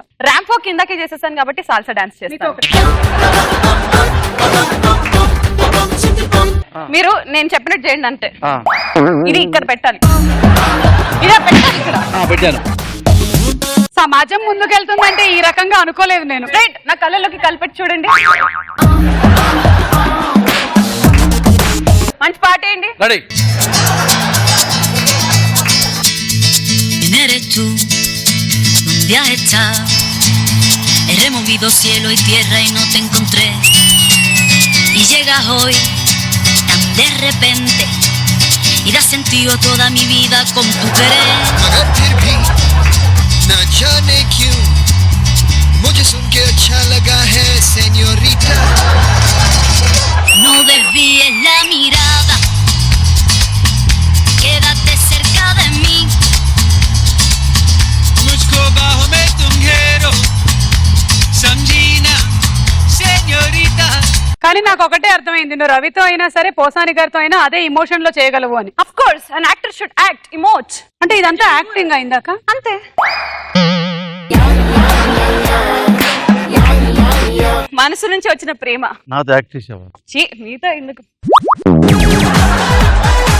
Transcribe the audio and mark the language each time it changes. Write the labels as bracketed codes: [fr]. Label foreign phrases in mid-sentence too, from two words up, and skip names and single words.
[en] ramp walk [te] ఇందాకే చేసేసాను కాబట్టి [en] salsa dance [te] చేస్తాను. మీరు నేను చెప్పినట్టు చేయండి అంటే ఇది ఇక్కడ పెట్టాలి, ఇలా పెట్టాలి ఇక్కడ. పెట్టాను. సమాజం ముందుకెళ్తుందంటే ఈ రకంగా అనుకోలేదు నేను. రైట్, నా కళ్ళలోకి కలిపెట్టి చూడండి. మంచి పాట ఏంటి? రెడీ. [es] ¿Quién eres tú? ¿Dónde has estado? He removido cielo y tierra y no te encontré. Y llegas hoy tan de repente y das sentido a toda mi vida con tu querer. [hi] मगर फिर भी न जाने क्यों मुझे सुन के अच्छा लगा है señorita. [es] No desvíes la mirada, quédate cerca de mí. [hi] मुझको बाहों में तुम घेरो समझीना señorita. [te] కానీ నాకు ఒకటే అర్థమైంది, నువ్వు రవితో అయినా సరే పోసాని గారితో అయినా అదే ఇమోషన్ లో చేయగలవు అని. [en] of course an actor should act, emote. [te] అంటే ఇదంతా యాక్టింగ్ అయిందాక అంతే. మనసు నుంచి వచ్చిన ప్రేమ. నాతో యాక్ట్ చేసావా? నీతో ఎందుకు?